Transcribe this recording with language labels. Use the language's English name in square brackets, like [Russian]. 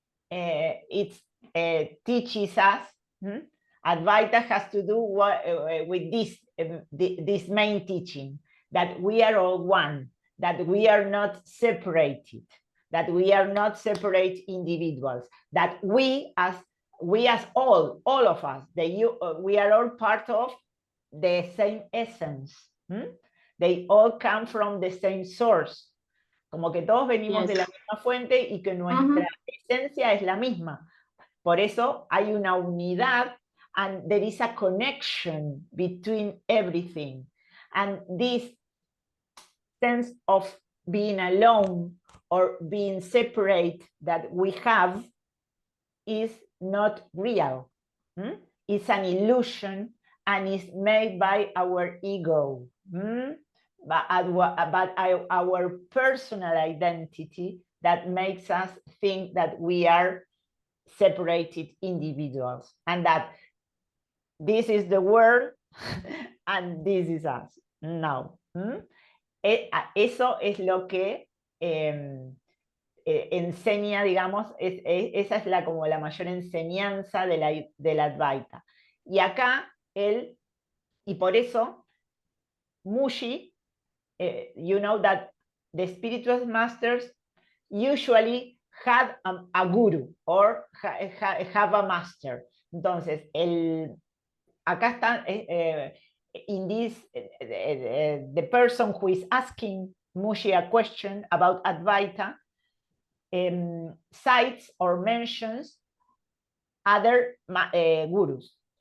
[English] it teaches us, Advaita has to do with this main teaching, that we are all one, that we are not separated, that we are not separate individuals, that we as all of us, we are all part of the same essence. They all come from the same source. [Spanish] Como que todos venimos de la misma fuente y que nuestra esencia es la misma. Por eso hay una unidad, [English] and there is a connection between everything. And this sense of being alone or being separate that we have is not real. It's an illusion, and it's made by our ego. But our personal identity that makes us think that we are separated individuals, and that this is the world and this is us. [Spanish] No. Eso es lo que enseña, digamos, esa es como la mayor enseñanza de la Advaita. Y acá y por eso [English] Mooji, you know that the spiritual masters usually had a guru or have a master. [Spanish] Entonces, acá está, [English] in this, the person who is asking Mooji a question about Advaita cites or mentions other gurus.